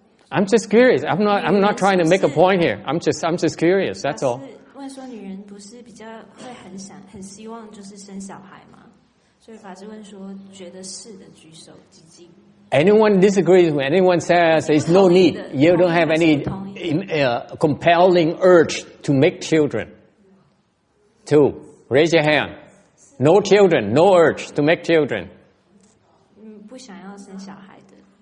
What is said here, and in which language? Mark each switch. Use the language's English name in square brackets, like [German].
[English] I'm just curious. I'm not trying to make a point here. I'm just curious. That's all. [Chinese] 问说女人不是比较会很希望就是生小孩吗？所以法师问说觉得是的举手几几。 [English] Anyone disagrees when anyone says there's no need, you don't have any compelling urge to make children? 2, raise your hand. No children, no urge to make children. [Chinese] 不想要生小孩的。